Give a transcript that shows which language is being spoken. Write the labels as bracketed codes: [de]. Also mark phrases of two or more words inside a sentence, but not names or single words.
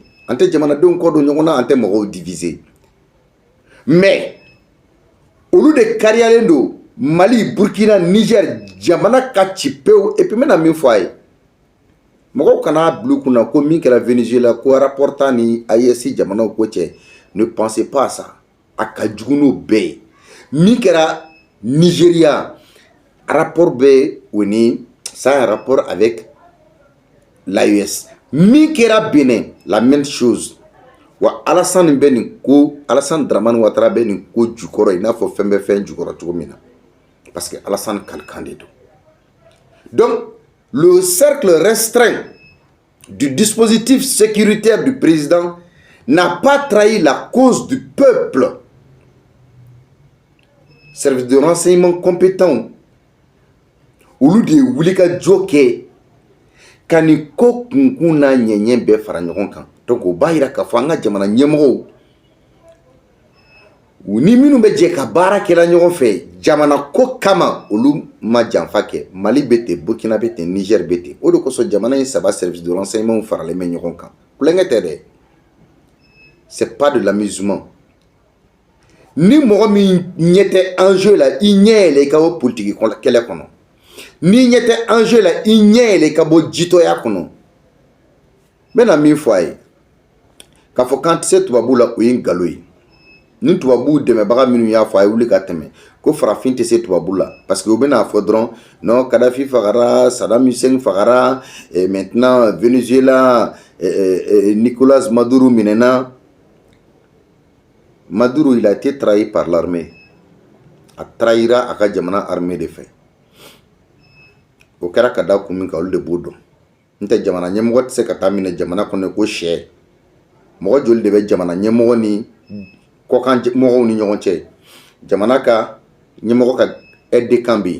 [bm] An tɛ jamanadenw kɔ don ɲɔgɔn na, an tɛ mɔgɔw diviser mais olu de kariyalen don Mali, Burkina, Niger jamana ka ci pewu. [fr] Et puis [bm] n bɛna min fɔ a ye mɔgɔw kana bila kunna ko min kɛra Venezuela ko rapport ta ni AES jamanaw ko cɛ [fr] ne pensez pas à ça. [bm] A ka jugu n'o bɛɛ ye. Min kɛra Nigeria rapport bɛ o ni [fr] ça un rapport avec l'AES. [bm] Min kɛra Benin [fr] la même chose. [bm] Wa Alassane bɛ nin ko Alassane Dramane Ouattara bɛ nin ko jukɔrɔ i n'a fɔ fɛn bɛ fɛn jukɔrɔ cogo min na [fr] parce que [bm] Alassane kalikan de don. [fr] Donc le cercle restreint du dispositif sécuritaire du président n'a pas trahi la cause du peuple. Service de renseignement compétent [bm] olu de wuli ka jɔ kɛ ka nin ko kunkun n'a ɲɛɲɛ bɛɛ fara ɲɔgɔn kan. Donc o b'a yira k'a fɔ an ka jamana ɲɛmɔgɔw u ni minnu bɛ jɛ ka baara kɛla ɲɔgɔn fɛ jamana ko kama olu ma janfa kɛ. Mali bɛ ten, Burkina bɛ ten, Niger bɛ ten. O de kosɔn jamana in 3 [fr] services de renseignement [bm] faralen bɛ ɲɔgɔn kan. Kulonkɛ tɛ dɛ. [fr] C'est pas de l'amusement. [bm] Ni mɔgɔ min ɲɛ tɛ enjeu la i ɲɛ yɛlɛ i ka bɔ politique kɛlɛ kɔnɔ. Ni ɲɛ tɛ enjeu la i ɲɛ yɛlɛ i ka bɔ jitɔya kɔnɔ. N bɛna min fɔ a ye k'a fɔ k'an tɛ se tubabu la o ye nkalon ye. Ni tubabu dɛmɛbaga minnu y'a fɔ a ye wuli ka tɛmɛ ko farafin tɛ se tubabu la [fr] parce que [bm] u bɛna fɔ dɔrɔn non Kadhafi fagara, Saddam Hussein fagara, [fr] et maintenant [bm] Venezuela Nicolas Maduro minɛna. [fr] Maduro, il a été trahi par l'armée. [bm] A trahira a ka jamana [fr] armée de fait. [bm] O kɛra ka da kun min kan olu de b'o dɔn. N tɛ jamana ɲɛmɔgɔ tɛ se ka taa minɛ jamana kɔnɔ ko sɛ. Mɔgɔ joli de bɛ jamana ɲɛmɔgɔ ni kɔkan mɔgɔw ni ɲɔgɔn cɛ. Jamana ka ɲɛmɔgɔ ka [fr] aide de camp [bm] bɛ yen.